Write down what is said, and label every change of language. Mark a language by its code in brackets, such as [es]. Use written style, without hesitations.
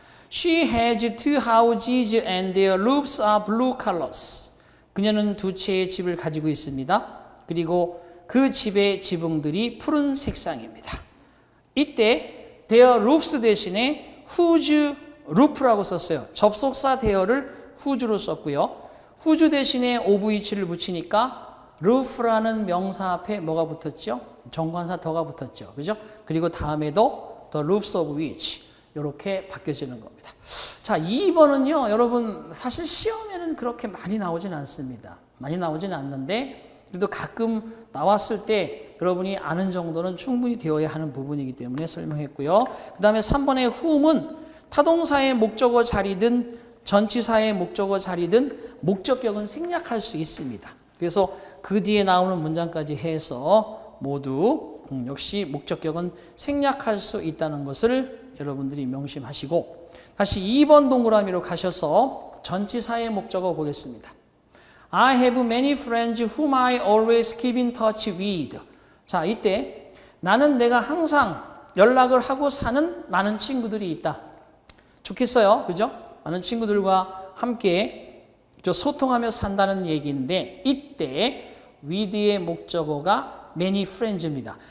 [en] She has two houses and their roofs are blue colors. [ko] 그녀는 두 채의 집을 가지고 있습니다. 그리고 그 집의 지붕들이 푸른 색상입니다. 이때 [en] their roofs [ko] 대신에 [en] whose roof [ko] 라고 썼어요. 접속사 there를 whose로 썼고요. whose 대신에 OVH를 붙이니까 roof라는 명사 앞에 뭐가 붙었죠? 정관사 더가 붙었죠. 그죠? 그리고 다음에도 [en] the roofs of which [ko] 이렇게 바뀌어지는 겁니다. 자, 2번은요. 여러분 사실 시험에는 그렇게 많이 나오진 않습니다. 많이 나오진 않는데 그래도 가끔 나왔을 때 여러분이 아는 정도는 충분히 되어야 하는 부분이기 때문에 설명했고요. 그 다음에 3번의 whom은 타동사의 목적어 자리든 전치사의 목적어 자리든 목적격은 생략할 수 있습니다. 그래서 그 뒤에 나오는 문장까지 해서 모두 역시 목적격은 생략할 수 있다는 것을 여러분들이 명심하시고 다시 2번 동그라미로 가셔서 전치사의 목적어 보겠습니다. [en] I have many friends whom I always keep in touch with. [ko] 자, 이때 나는 내가 항상 연락을 하고 사는 많은 친구들이 있다. 좋겠어요. 그죠? 많은 친구들과 함께 소통하며 산다는 얘기인데 이때 with의 목적어가 many friends입니다.